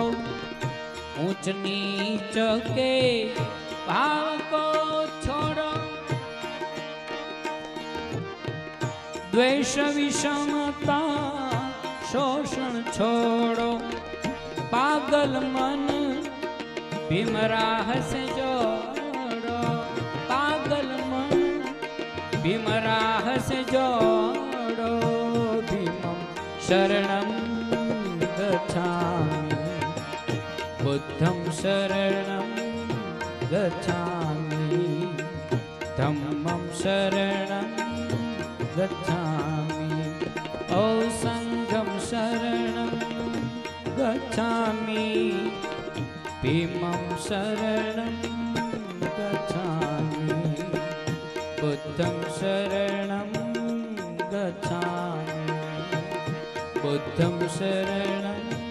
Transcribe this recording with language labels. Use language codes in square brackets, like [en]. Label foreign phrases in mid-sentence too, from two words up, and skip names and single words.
[hi] ऊंच नीच के भाव को छोड़ो, द्वेष विषमता शोषण छोड़ो। पागल मन भीमराह से जोड़ो, पागल मन भीमराह से जोड़ो। [pi] भीमं शरणं गच्छामि, बुद्धं शरणं गच्छामि, धम्मं शरणं गच्छामि, ओ संघं शरणं गच्छामि, भीमं शरणं गच्छामि, बुद्धं शरणं गच्छामि, बुद्धं शरणं